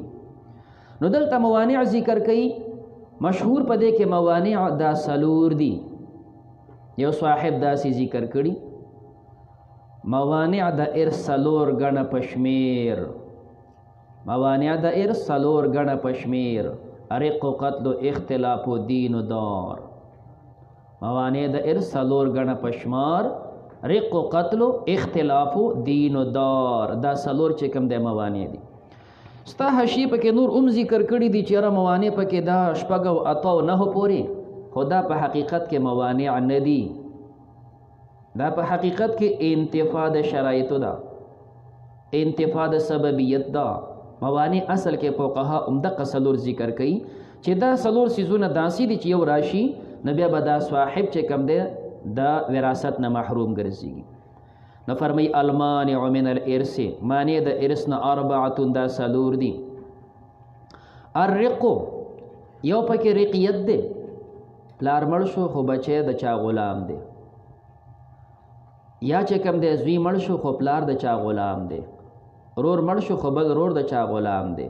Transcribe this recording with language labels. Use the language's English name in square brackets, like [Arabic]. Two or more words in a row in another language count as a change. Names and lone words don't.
[Pashto] نو دلته موانع ذکر کوي. مشهور په دې کې موانع دا څلور دي. یو صاحب داسې ذکر کړي موانع د ارث څلور ګڼه په شمېر. موانع د ارث څلور ګڼه په شمېر. [Arabic] رق و قتل و اختلاف و دین و دار. [Pashto] موانع د ارث څلور ګڼه په شمار. [Arabic] رق و قتل و اختلاف و دین و دار، [Pashto] دا څلور چې کوم دی موانع دي. ستا حشی پکې نور ذکر کړي دي چې یاره موانع پکې دا شپږ او اته او نهو پورې، خو دا په حقیقت کې موانع نه دي. دا په حقیقت کې انتفاع د شرایطو ده، انتفاع د سببیت ده. موانع اصل کې فقها عمدقه څلور ذکر کوي چې دا څلور څیزونه داسې دي چې یو راشي نو بیا به دا صاحب چې کوم دی د وراثت نه محروم ګرځي. نو فرمایي [Arabic] المانع من الارث، [Pashto] مانع د ارث نه اربعه، دا څلور دي. الرق، یو پکې رقیت دی، پلار مړ شو خو بچی د چا غلام دی، یا چې کوم دی زوی مړ شو خو پلار د چا غلام دی، رور مړ شو خو بل رور د چا غلام دی.